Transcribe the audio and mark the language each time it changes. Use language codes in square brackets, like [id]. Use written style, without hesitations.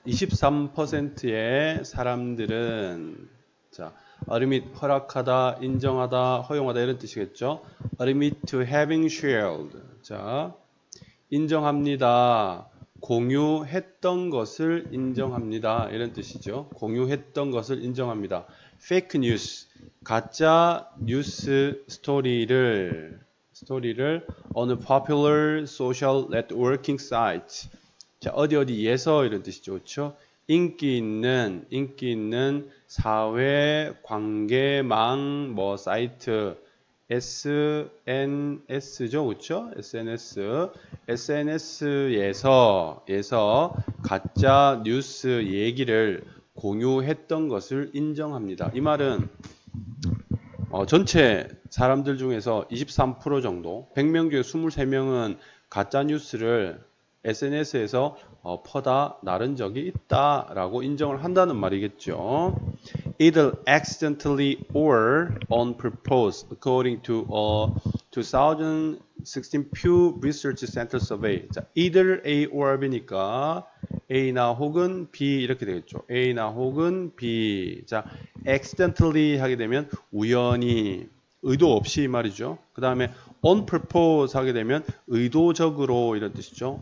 [ko] 23%의 사람들은 자, admit 허락하다, 인정하다, 허용하다 이런 뜻이겠죠? [en] admit to having shared. [ko] 자, 인정합니다. 공유했던 것을 인정합니다. 이런 뜻이죠. 공유했던 것을 인정합니다. [en] fake news, [ko] 가짜 뉴스 스토리를 어느 [en] popular social networking site. [ko] 자, 어디에서 이런 뜻이죠. 그렇죠? 인기 있는 사회 관계망 사이트 SNS죠. 그렇죠? SNS에서 가짜 뉴스 얘기를 공유했던 것을 인정합니다. 이 말은 전체 사람들 중에서 23% 정도, 100명 중에 23명은 가짜 뉴스를 SNS에서 퍼다 나른 적이 있다라고 인정을 한다는 말이겠죠. [en] Either accidentally or on purpose, according to a 2016 Pew Research Center survey. [ko] 자, [en] either A or B [ko] 니까 A나 혹은 B 이렇게 되겠죠. A나 혹은 B. 자, accidentally 하게 되면 우연히, 의도 없이 말이죠. 그 다음에 [en] on purpose [ko] 하게 되면 의도적으로 이런 뜻이죠.